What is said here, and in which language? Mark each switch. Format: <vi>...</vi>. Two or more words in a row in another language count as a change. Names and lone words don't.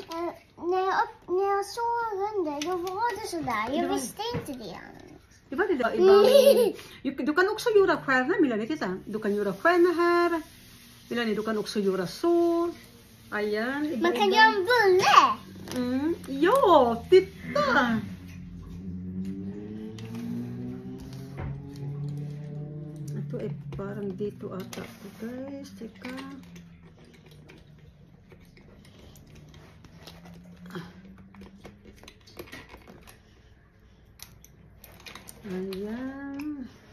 <sv>När jag såg under, då var det sådär. Jag visste inte det. Det var det där ibland. Du kan också göra stjärna Melanie, titta. Du kan göra stjärna här. Melanie, du kan också göra så.</sv> <tl>Ayan.</tl> <sv>Man kan göra en bulle. Ja, titta!</sv> <tl>Ito ay parang dito ata. Guys, teka. Ayan.</tl>